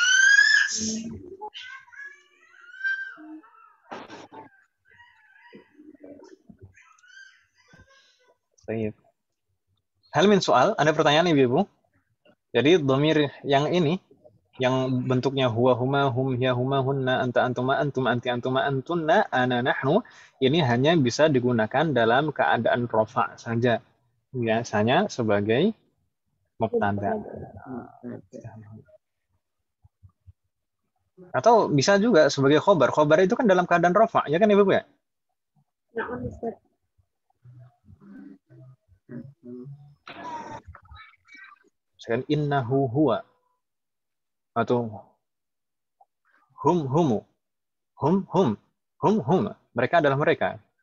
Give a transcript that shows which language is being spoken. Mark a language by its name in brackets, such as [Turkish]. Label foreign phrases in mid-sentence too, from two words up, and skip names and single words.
[Indonesian] Baik. [Arabic] هل من سؤال, [Indonesian] ada pertanyaan Ibu? Jadi dhamir yang ini, yang bentuknya [Arabic] هو، هما، هم، هي، هما, هنّ، أنتَ، أنتما، أنتم، أنتِ، أنتما، أنتنّ، أنا، نحن, [Indonesian] ini hanya bisa digunakan dalam keadaan rafa' saja. Biasanya sebagai mubtada. Atau bisa juga sebagai khobar. Khobar itu kan dalam keadaan rafa', ya kan Ibu ya? Misalkan [Arabic] إنه هو [Indonesian] atau [Arabic] هم همُ، هم, [Indonesian] mereka adalah mereka.